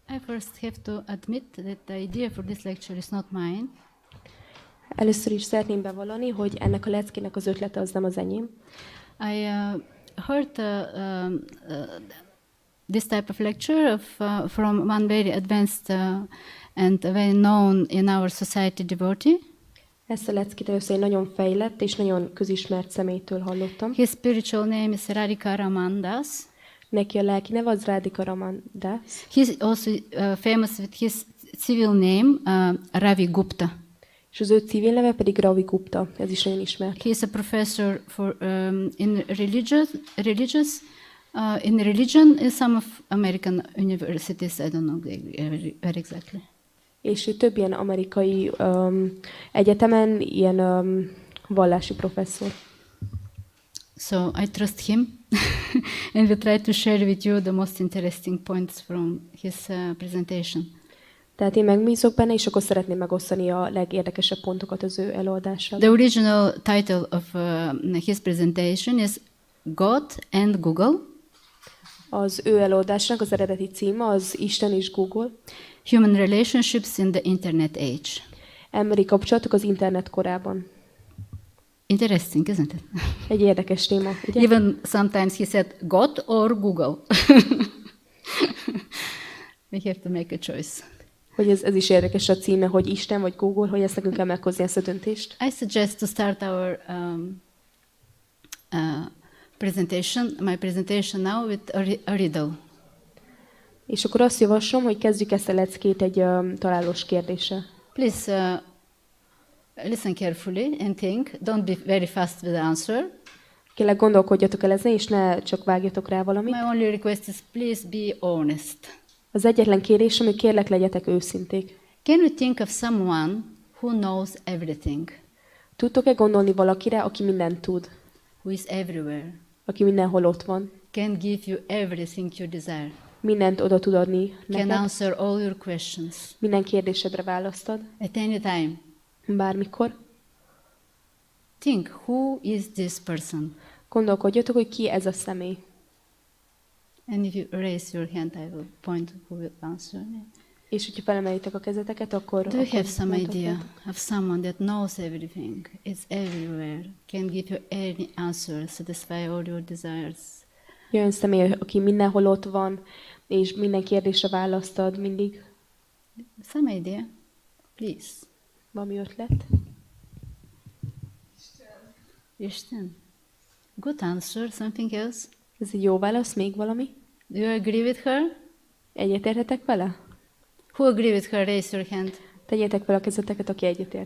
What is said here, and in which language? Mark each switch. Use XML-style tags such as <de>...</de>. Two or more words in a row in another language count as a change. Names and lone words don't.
<en>I first have to admit that the idea for this lecture is not mine.</en> <hu>Először is szeretném bevallani, hogy ennek a leckének az ötlete az nem az enyém.</hu> <en>I heard this type of lecture from one very advanced and very known in our society devotee.</en> <hu>Ezt a leckét először egy nagyon fejlett és nagyon közismert személytől hallottam.</hu> <en>His spiritual name is Radhika Raman Das.</en> <hu>Neki a lelki neve az Radhika Raman Das.</hu> <en>He's also famous with his civil name, Ravi Gupta.</en> <hu>És az ő civil neve pedig Ravi Gupta, ez is nagyon ismert.</hu> <en>He is a professor in religion in some of American universities. I don't know very exactly.</en> <hu>És ő több ilyen amerikai egyetemen ilyen vallási professzor.</hu> <en>So I trust him, and we try to share with you the most interesting points from his presentation.</en> <hu>Tehát én megbízok benne, és akkor szeretném megosztani a legérdekesebb pontokat az ő előadásából.</hu> <en>The original title of his presentation is God and Google.</en> <hu>Az ő előadásnak az eredeti címe az Isten és Google.</hu> <en>Human relationships in the internet age.</en> <hu>Emberi kapcsolatok az internet korában.</hu> <en>Interesting, isn't it?</en> <hu>Egy érdekes téma, ugye?</hu> <en>Even sometimes he said God or Google. We have to make a choice.</en> <hu>Hogy ez is érdekes a címe, hogy Isten vagy Google, hogy ezt nekünk kell meghozni ezt a döntést.</hu> <en>I suggest to start our my presentation now with a riddle.</en> <hu>És akkor azt javaslom, hogy kezdjük ezt a leckét egy találós kérdéssel.</hu> <en>Please listen carefully and think. Don't be very fast with the answer.</en> <hu>Kérlek, gondolkodjatok el ezen, és ne csak vágjatok rá valamit.</hu> <en>My only request is please be honest.</en> <hu>Az egyetlen kérésem, hogy kérlek, legyetek őszinték.</hu> <en>Can you think of someone who knows everything?</en> <hu>Tudtok-e gondolni valakire, aki mindent tud?</hu> <en>Who is everywhere?</en> <hu>Aki mindenhol ott van?</hu> <en>Can give you everything you desire?</en> <hu>Mindent oda tud adni</hu> <en>Can</en> <hu>neked?</hu> <en>answer all your questions?</en> <hu>Minden kérdésedre választ ad?</hu> <en>At any time.</en> <hu>Bármikor?</hu> <en>Think, who is this person?</en> <hu>Gondolkodjatok, hogy ki ez a személy.</hu> <en>And if you raise your hand, I will point who will answer.</en> <hu>És hogyha felemelitek a kezeteket, akkor...</hu> <en>Do you have some</en> <hu>mondhatok.</hu> <en>idea of someone that knows everything, is everywhere, can give you any answer, satisfy all your desires?</en> <hu>Olyan személy, aki mindenhol ott van, és minden kérdésre választ ad mindig.</hu> <en>Some idea, please.</en> <hu>Valami ötlet? Isten.</hu> <en>Good answer. Something else?</en> <hu>Ez egy jó válasz, még valami?</hu> <en>Do you agree with her?</en> <hu>Egyetértetek vele?</hu> <en>Who agree with her? Raise your hand.</en> <hu>Tegyétek fel a kezeteket, aki egyetért.</hu>